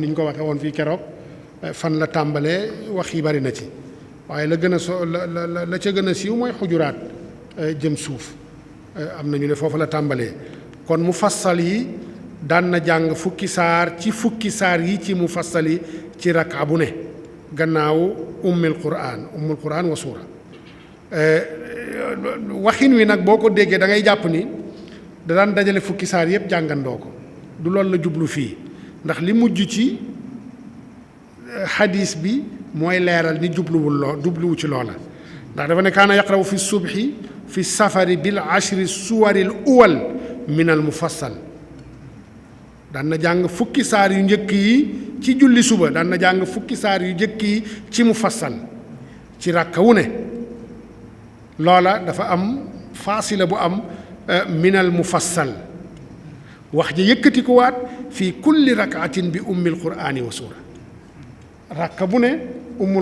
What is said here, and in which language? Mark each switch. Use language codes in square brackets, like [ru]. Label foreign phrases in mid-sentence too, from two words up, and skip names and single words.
[wo] ñu ko waxee woon fii keroog fan la tàmbalee wax yi bari na ci waaye la gën a la ca gën a siiw mooy xujuraat jëm suuf am na ñu ne foofu la tàmbalee kon mufassal yi daan na jàng fukki saar ci fukki saar yi ci mufassal yi ci rak'a bu ne gannaaw [ar] أم القرآن وسورة [wo] waxin wi nag boo ko déggee da ngay jàpp ni da daan dajale fukki saar yëpp jàngandoo ko du loolu la jublu fii ndax li mujj ci xadiis bi mooy leeral ni jubluwu ci loola ndax dafa ne [ar] كان يقرأ في الصبح في السفر بالعشر السور الأول من المفصل [wo] daan na jàng fukki saar yu njëkk yi ci julli suba daan na jàng fukki saar yu njëkk yi ci mufassal ci ràkka wu ne loola dafa am faasila bu am [ar] من المفصل [wo] wax ja yëkkati ko waat [ar] في كل ركعة بأم القرآن وسورة [wo] ràkka bu ne ummul